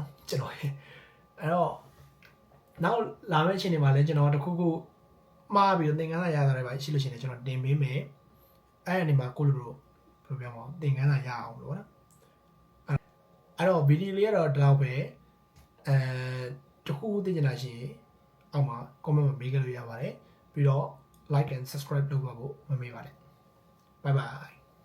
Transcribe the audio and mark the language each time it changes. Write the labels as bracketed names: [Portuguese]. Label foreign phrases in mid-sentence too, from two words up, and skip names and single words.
[Burmese] နော်ကျွန်တော်အဲ့တော့နောက်လာမယ့်အချိန်တွေမှာလည်းကျွန်တော်တခုခုမှားပြီးတော့သင်ခန်းစာရတာတွေပါရှိလို့ရှိရင်လည်းကျွန်တော်တင်ပေးမယ်အဲ့ဒီမှာကိုလိုလိုဘယ်လိုပြောမလဲသင်ခန်းစာရအောင်လို့နော်အဲ့တော့ဗီဒီယိုလေးကတော့ဒီလောက်ပဲတခုခုသိချင်တာရှိရင်အောက်မှာ comment မှာမေးကြလို့ရပါတယ်ပြီးတော့ [English] like and subscribe [Burmese] လုပ်ပါဖို့မမေ့ပါနဲ့ [English] bye bye